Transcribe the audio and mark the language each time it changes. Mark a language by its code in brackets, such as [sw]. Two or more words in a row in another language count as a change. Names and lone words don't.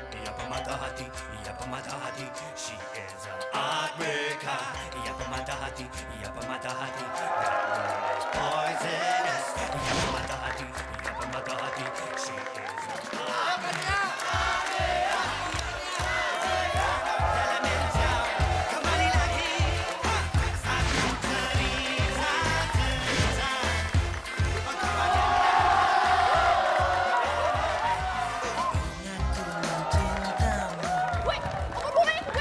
[ms] ia pemata hati, ia pemata hati. [en] She is a heartbreaker, [ms] ia pemata hati, ia pemata hati. [en] That girl is poisonous, [ms] ia pemata hati, ia pemata hati. [en] She is a heartbreaker. [id] Kembali lagi, satu cerita. Gue, apa hubungannya gue?